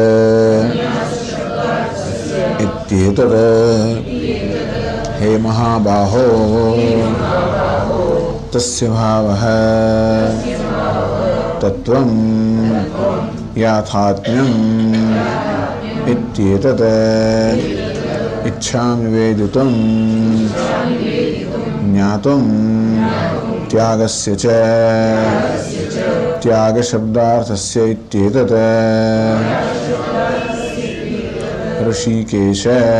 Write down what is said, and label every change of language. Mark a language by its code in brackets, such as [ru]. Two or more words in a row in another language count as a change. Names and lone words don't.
[sa] इत्येतत् हे महाबाहो तस्य भावः तत्वं याथात्म्यं ઇત્યેતત इच्छामि वेदितुं ज्ञातुं त्यागस्य च त्याग शब्दार्थस्य इत्येतत् ऋषिकेश